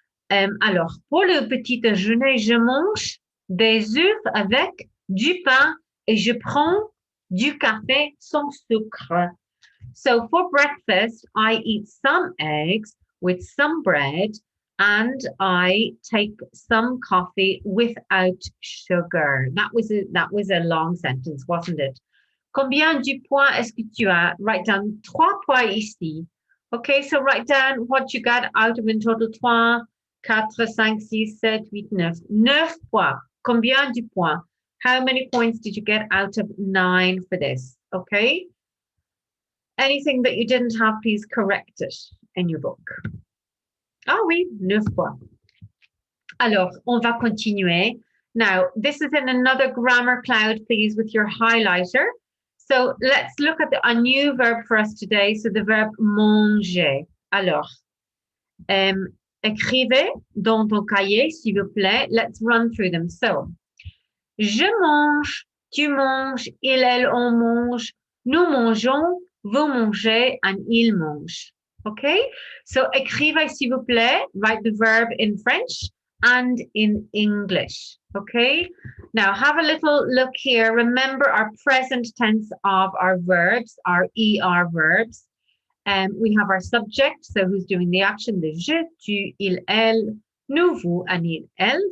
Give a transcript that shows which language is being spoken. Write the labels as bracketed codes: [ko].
[fr] Alors, pour le petit déjeuner, je mange des œufs avec du pain et je prends du café sans sucre. [en] So for breakfast, I eat some eggs with some bread and I take some coffee without sugar. That was a long sentence, wasn't it? [fr] Combien de points est-ce que tu as? [en] Write down 3 points ici. Okay, so write down what you got out of in total 3, 4, 5, 6, 7, 8, 9. 9 points. [fr] Combien de points? [en] How many points did you get out of 9 for this? Okay. Anything that you didn't have, please correct it in your book. [fr] Ah oui, 9 points. Alors, on va continuer. [en] Now, this is in another grammar cloud, please, with your highlighter. So let's look at a new verb for us today. So the verb manger. [fr] Alors, écrivez dans ton cahier, s'il vous plaît. [en] Let's run through them. [fr] So, je mange, tu manges, il, elle, on mange, nous mangeons, vous mangez, and il mange. Okay? So, écrivez, s'il vous plaît. [en] Write the verb in French and in English. Okay? Now, have a little look here. Remember our present tense of our verbs, our ER verbs. We have our subject, so who's doing the action, the je, tu, il, elle, nous, vous, and il, elle.